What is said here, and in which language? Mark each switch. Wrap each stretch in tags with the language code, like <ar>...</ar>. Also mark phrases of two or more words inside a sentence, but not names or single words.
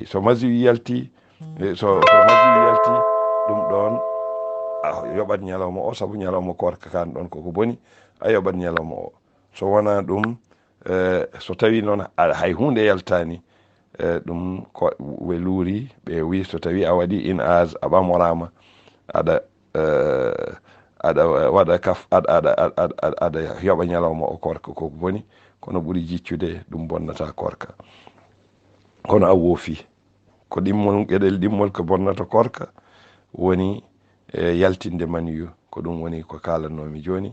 <ff>So masi yalti, so masi yalti, ɗum ɗon a yoɓat ñalawma o, saabu ñalawma korka kan ɗon koko boni, a yoɓat ñalawma o. So wona ɗum, so tawi noon hay hunde yaltani, ɗum ko we luuri ɓe wi so tawi a waɗi in age a ɓamorama, aɗa waɗa aɗa yoɓa ñalawma o korka koko boni. Kono ɓuuri jiccude ɗum bonnata korka. Kono a woofi ko ɗimmol, gueɗel ɗimmol ko bonnata korka woni yaltinde maniyu, ko ɗum woni ko kalannomi joni.</ff>